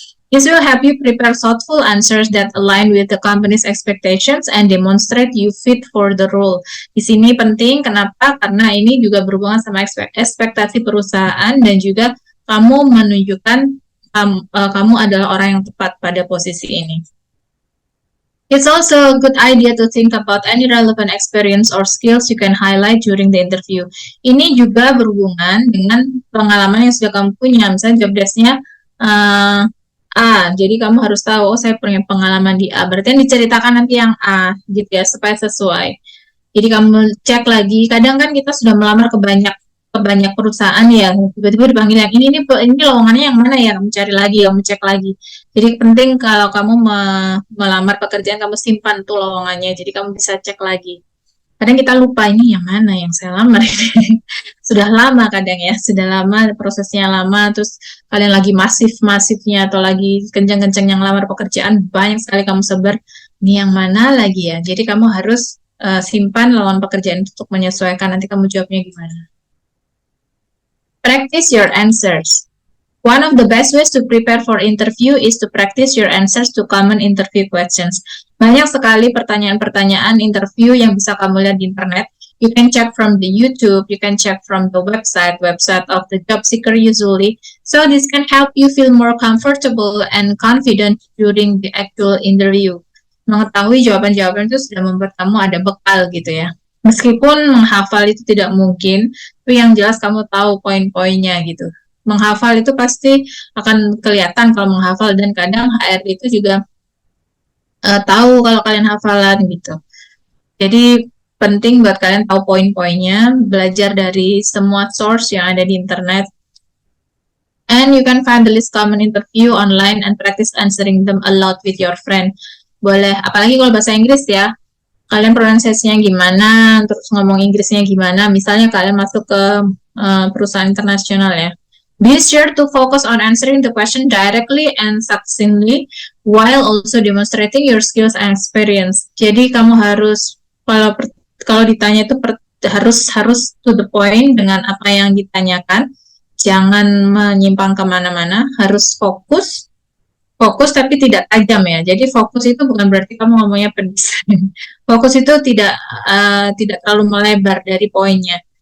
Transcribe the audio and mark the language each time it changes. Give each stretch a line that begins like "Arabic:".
English: This will help you prepare thoughtful answers that align with the company's expectations and demonstrate you fit for the role.
Indonesian: Di sini penting, kenapa? Karena ini juga berhubungan sama ekspektasi perusahaan dan juga kamu menunjukkan kamu adalah orang yang tepat pada posisi ini.
English: It's also a good idea to think about any relevant experience or skills you can highlight during the interview.
Indonesian: Ini juga berhubungan dengan pengalaman yang sudah kamu punya. Misalnya job desk-nya A, jadi kamu harus tahu, oh saya punya pengalaman di A. Berarti yang diceritakan nanti yang A, gitu ya, supaya sesuai. Jadi kamu cek lagi. Kadang kan kita sudah melamar ke banyak perusahaan ya, tiba-tiba dipanggil yang ini lowongannya yang mana ya, kamu cari lagi, kamu cek lagi. Jadi penting kalau kamu melamar pekerjaan, kamu simpan tuh lowongannya, jadi kamu bisa cek lagi. Kadang kita lupa ini yang mana yang saya lamar ini. Sudah lama kadang ya, sudah lama, prosesnya lama, terus kalian lagi masifnya atau lagi kenceng-kenceng yang lamar pekerjaan, banyak sekali kamu sebar, ini yang mana lagi ya. Jadi kamu harus simpan lowongan pekerjaan untuk menyesuaikan nanti kamu jawabnya gimana.
English: Practice your answers. One of the best ways to prepare for interview is to practice your answers to common interview questions.
Indonesian: Banyak sekali pertanyaan-pertanyaan interview yang bisa kamu lihat di internet.
English: You can check from the YouTube, you can check from the website of the job seeker usually. So this can help you feel more comfortable and confident during the actual interview.
Indonesian: Mengetahui jawaban-jawaban itu sudah membuat kamu ada bekal gitu ya. Meskipun menghafal itu tidak mungkin, tapi yang jelas kamu tahu poin-poinnya gitu. Menghafal itu pasti akan kelihatan kalau menghafal, dan kadang HRD itu juga tahu kalau kalian hafalan gitu. Jadi penting buat kalian tahu poin-poinnya, belajar dari semua source yang ada di internet.
English: And you can find the least common interview online and practice answering them aloud with your friend.
Indonesian: Boleh, apalagi kalau bahasa Inggris ya. Kalian pronunciasinya gimana, terus ngomong Inggrisnya gimana. Misalnya kalian masuk ke perusahaan internasional ya.
English: Be sure to focus on answering the question directly and succinctly while also demonstrating your skills and experience.
Indonesian: Jadi kamu harus kalau ditanya itu harus
English: to the point
Indonesian: dengan apa yang ditanyakan. Jangan menyimpang kemana-mana. Harus fokus tapi tidak tajam ya. Jadi fokus itu bukan berarti kamu ngomongnya pedes. Fokus itu tidak terlalu melebar dari poinnya.